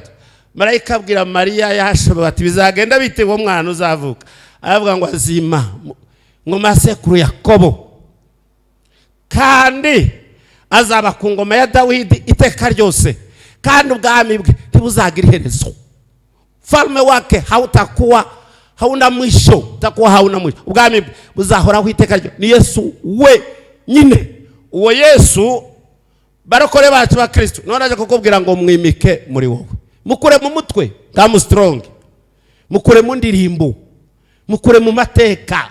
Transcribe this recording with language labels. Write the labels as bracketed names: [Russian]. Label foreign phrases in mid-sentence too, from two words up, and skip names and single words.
[Kinyarwanda] Marayika abwira Mariya yashobe bati bizagenda bite uwo mwana uzavuka. Aravuga ngo azima ngoma sekuru Yakobo, kandi azaba ku ngoma ya Dawidi iteka ryose, kandi ubwami bwe ntibuzagira iherezo. [Swahili] Falme wake hauna mwisho, takuwa hauna mwisho. [Kinyarwanda] Ubwami bwe buzahoraho iteka ryose. Ni Yesu we nyine. Uwo Yesu barokore bacu ba Kristo none aje kukubwira ngo mwimike muri wowe. Mukure mu mutwe kamu strong, mukure mu ndirimbo, mukure mu mateka.